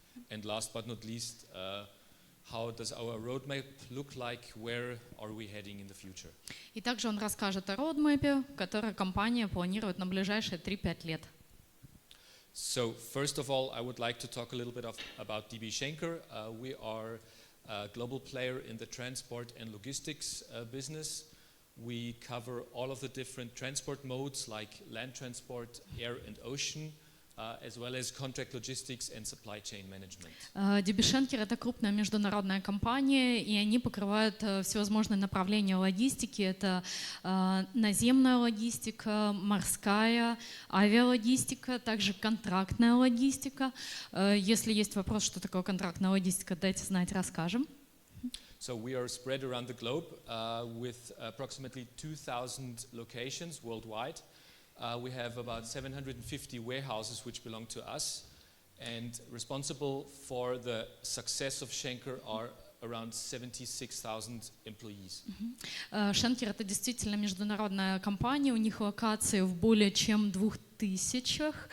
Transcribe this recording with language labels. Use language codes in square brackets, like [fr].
[en] And last but not least, how does our roadmap look like? Where are we heading in the future? [ru] И также он расскажет о родмэпе, который компания планирует на ближайшие 3-5 лет. [en] So first of all, I would like to talk a little bit about DB Schenker. We are a global player in the transport and logistics business. We cover all of the different transport modes like land transport, air and ocean, as well as contract logistics and supply chain management. [ru] DB Schenker — это крупная международная компания, и они покрывают всевозможные направления логистики. Это наземная логистика, морская, авиалогистика, также контрактная логистика. Если есть вопрос, что такое контрактная логистика, дайте знать, расскажем. [en] So we are spread around the globe with approximately 2,000 locations worldwide. We have about 750 warehouses which belong to us, and responsible for the success of Schenker are around 76,000 employees. [ru] Schenker — это действительно международная компания, у них локации в более чем 2000